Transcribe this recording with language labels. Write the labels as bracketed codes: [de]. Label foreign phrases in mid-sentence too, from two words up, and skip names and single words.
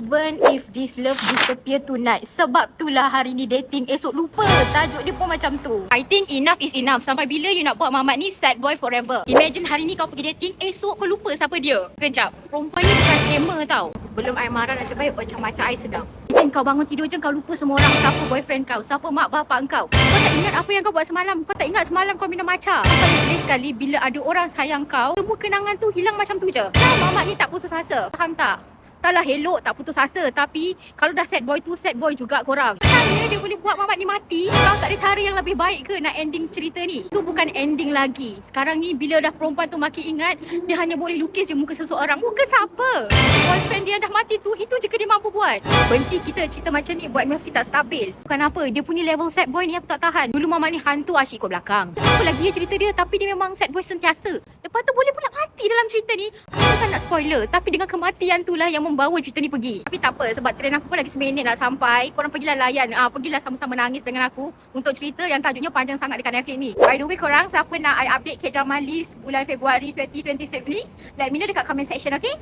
[en] Even if this love disappear tonight. [ms] Sebab itulah hari ni dating, esok lupa. Tajuk dia pun macam tu. [en] I think enough is enough. [ms] Sampai bila you nak buat Mamat ni [en] sad boy forever? [ms] Imagine hari ni kau pergi dating, esok kau lupa siapa dia. Kejap, perempuan ni bukan gamer tau. Sebelum I marah, nasib baik macam-macam I sedang. Imagine kau bangun tidur je kau lupa semua orang. Siapa boyfriend kau, siapa mak bapak kau. Kau tak ingat apa yang kau buat semalam. Kau tak ingat semalam kau minum matcha. Kau sedih sekali bila ada orang sayang kau, semua kenangan tu hilang macam tu je. Mamat ni tak putus asa. Faham tak? Taklah elok tak putus asa, tapi kalau dah [en] sad boy [ms] tu, [en] sad boy [ms] juga korang. Kenapa dia boleh buat Mamat ni mati? Kau tak ada cara yang lebih baik ke nak ending cerita ni? Itu bukan ending lagi. Sekarang ni bila dah perempuan tu makin ingat, dia hanya boleh lukis je muka seseorang. Muka siapa? Boyfriend dia dah mati tu, itu je ke dia mampu buat? Benci kita cerita macam ni buat emosi tak stabil. Bukan apa, dia punya level [en] sad boy [ms] ni aku tak tahan. Dulu Mamat ni hantu asyik ikut belakang. Apa lagi dia cerita dia, tapi dia memang [en] sad boy [ms] sentiasa. Lepas tu boleh pula mati dalam cerita ni. Aku bukan nak spoiler, tapi dengan kematian tu lah yang membawa cerita ni pergi. Tapi tak apa, sebab trend aku pun lagi seminit nak sampai. Korang pergilah layan, pergilah sama-sama nangis dengan aku untuk cerita yang tajuknya panjang sangat dekat Netflix ni. [en] By the way [ms] korang, siapa nak I update [en] K-drama list [ms] bulan Februari 2026 ni, [en] let me know dekat comment section, okay?